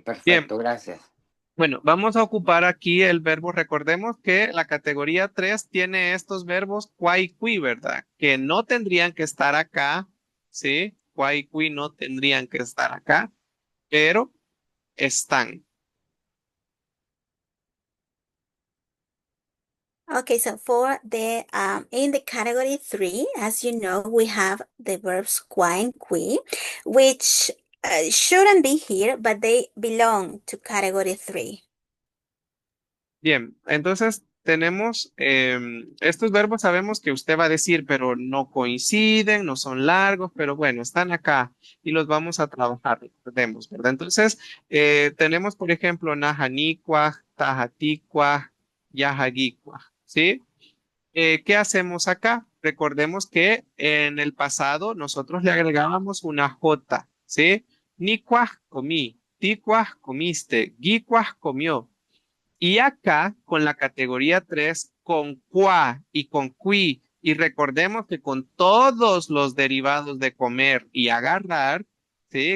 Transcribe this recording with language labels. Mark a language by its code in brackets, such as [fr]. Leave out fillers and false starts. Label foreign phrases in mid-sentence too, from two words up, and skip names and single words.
[es] perfecto, gracias. Bueno, vamos a ocupar aquí el verbo. Recordemos que la categoría 3 tiene estos verbos qua y qui, ¿verdad? Que no tendrían que estar acá, ¿sí? Qua y qui no tendrían que estar acá, pero están. [en] Okay, so for the in the category 3, as you know, we have the verbs qua and qui, which shouldn't be here, but they belong to category 3. [es] Bien, entonces tenemos estos verbos, sabemos que usted va a decir, pero no coinciden, no son largos, pero bueno, están acá y los vamos a trabajar, recordemos, ¿verdad? Entonces, tenemos, por ejemplo, [nah] najanicuaj, tajaticuaj, yajaguicuaj, [es] ¿sí? ¿Qué hacemos acá? Recordemos que en el pasado nosotros le agregábamos una J, ¿sí? Nicuaj, comí, ticuaj, comiste, guicuaj, comió. Y acá, con la categoría 3, con qua y con qui, y recordemos que con todos los derivados de comer y agarrar, ¿sí?